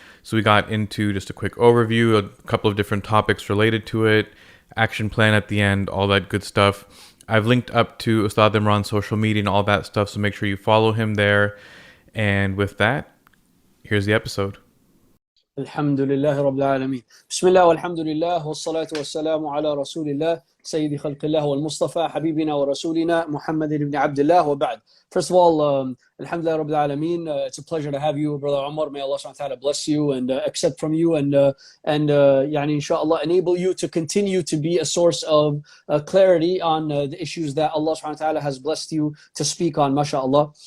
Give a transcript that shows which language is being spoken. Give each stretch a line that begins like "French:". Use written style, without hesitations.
English: So we got into just a quick overview, a couple of different topics related to it, action plan at the end, all that good stuff. I've linked up to Ustad Imran's social media and all that stuff, so make sure you follow him there. And with that, here's the episode.
Arabic: الحمد لله رب العالمين بسم الله والحمد لله والصلاة والسلام على رسول الله سيد خلق الله والمصطفى حبيبنا ورسولنا محمد بن عبد الله وبعد.
English: First of all,
Arabic: alhamdulillah rabbil alameen,
English: it's a pleasure to have you, brother Umar. May Allah subhanahu wa ta'ala bless you and accept from you and yani inshallah enable you to continue to be a source of clarity on the issues that Allah subhanahu wa ta'ala has blessed you to speak on, mashallah.